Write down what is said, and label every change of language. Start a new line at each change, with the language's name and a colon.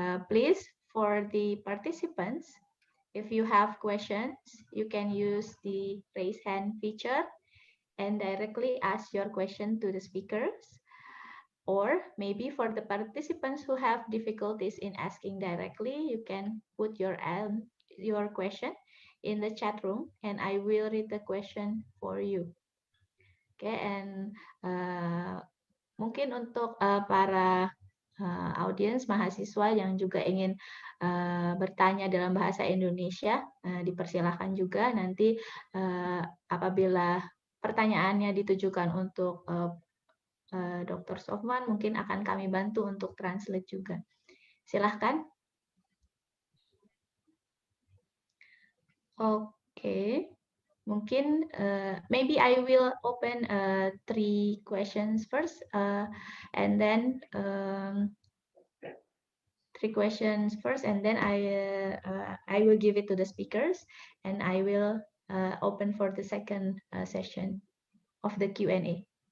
English: Please, for the participants, if you have questions, you can use the raise hand feature and directly ask your question to the speakers. Or maybe for the participants who have difficulties in asking directly, you can put your question in the chat room and I will read the question for you. Okay, and
Indonesian: mungkin untuk para audiens mahasiswa yang juga ingin bertanya dalam bahasa Indonesia, dipersilahkan juga nanti apabila pertanyaannya ditujukan untuk Dr. Sofwan, mungkin akan kami bantu untuk translate juga. Silahkan. Oke, mungkin
English: maybe I will open 3 questions first, and then 3 questions first, and then I will give it to the speakers, and I will open for the second session of the Q&A.